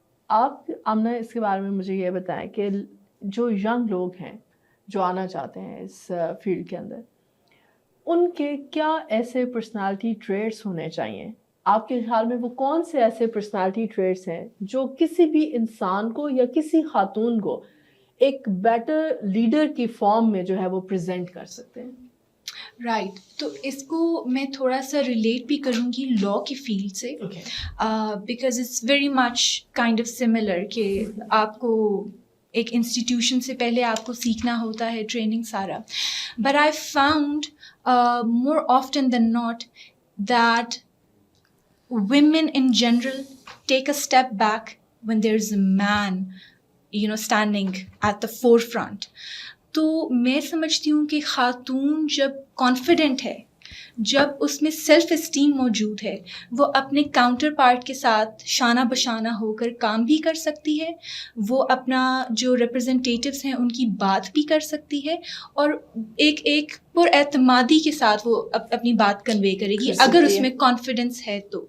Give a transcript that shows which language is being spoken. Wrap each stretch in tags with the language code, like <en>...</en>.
<ur>آپ آمنہ اس کے بارے میں مجھے یہ بتائیں کہ جو ینگ لوگ ہیں جو آنا چاہتے ہیں اس فیلڈ کے اندر, ان کے کیا ایسے پرسنالٹی ٹریٹس ہونے چاہیے؟ آپ کے خیال میں وہ کون سے ایسے پرسنالٹی ٹریٹس ہیں جو کسی بھی انسان کو یا کسی خاتون کو ایک بیٹر لیڈر کی فارم میں جو ہے وہ پریزنٹ کر سکتے ہیں؟ رائٹ. تو اس کو میں تھوڑا سا ریلیٹ بھی کروں گی لا کی فیلڈ سے,</ur> <en>because it's very much kind of similar</en> <ur>کہ آپ کو ایک انسٹیٹیوشن سے پہلے آپ کو سیکھنا ہوتا ہے, ٹریننگ سارا.</ur> <en>But I found more often than not that women in general take a step back when there's a man, standing at the forefront.</en> <ur>تو میں سمجھتی ہوں کہ خاتون جب کانفیڈنٹ ہے, جب اس میں سیلف اسٹیم موجود ہے, وہ اپنے کاؤنٹر پارٹ کے ساتھ شانہ بشانہ ہو کر کام بھی کر سکتی ہے, وہ اپنا جو ریپرزنٹیٹیوز ہیں ان کی بات بھی کر سکتی ہے, اور ایک پر اعتمادی کے ساتھ وہ اپنی بات کنوے کرے گی اگر اس میں کانفیڈنس ہے.</ur>